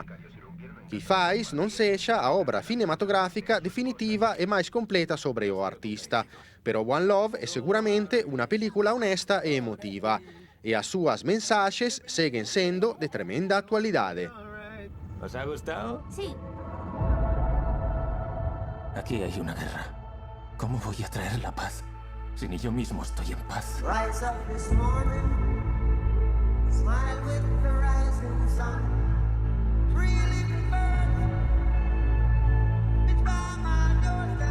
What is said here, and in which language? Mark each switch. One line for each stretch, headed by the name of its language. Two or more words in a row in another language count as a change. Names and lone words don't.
Galician: Quizás non sexa a obra cinematográfica definitiva e máis completa sobre o artista, pero One Love é seguramente unha película honesta e emotiva, e as súas mensaxes seguen sendo de tremenda actualidade.
Spanish: ¿Os ha gustado? Sí. Aquí hay una guerra. ¿Cómo voy a traer la paz si ni yo mismo estoy en paz?
English: Rise up this morning, smile with the rising sun. Really it's by my doorstep.